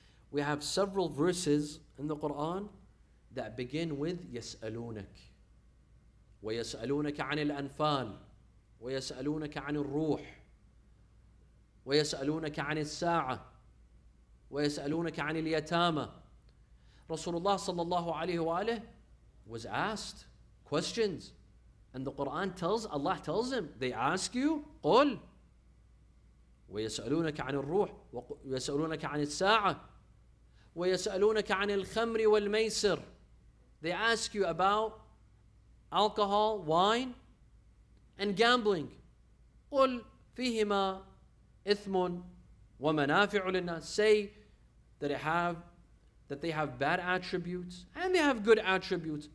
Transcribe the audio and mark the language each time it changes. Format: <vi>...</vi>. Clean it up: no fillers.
<en>We have several verses in the Quran that begin with</en> <ar>يسألونك ويسألونك عن الأنفال ويسألونك عن الروح. وَيَسْأَلُونَكَ عَنِ السَّاعَةِ وَيَسْأَلُونَكَ عَنِ الْيَتَامَى.</ar> <en>Rasulullah sallallahu alayhi wa was asked questions. And the Quran Allah tells him, they ask you,</en> <ar>قُل وَيَسْأَلُونَكَ عَنِ الرُّوحِ وَيَسْأَلُونَكَ عَنِ السَّاعَةِ وَيَسْأَلُونَكَ عَنِ الْخَمْرِ وَالْمَيْسِرِ.</ar> <en>They ask you about alcohol, wine, and gambling.</en> <ar>قُل فِيهِمَا إِثْمٌ وَمَنَافِعُ لِلنَّاسِ.</ar> <en>Say that they have bad attributes and they have good attributes.</en>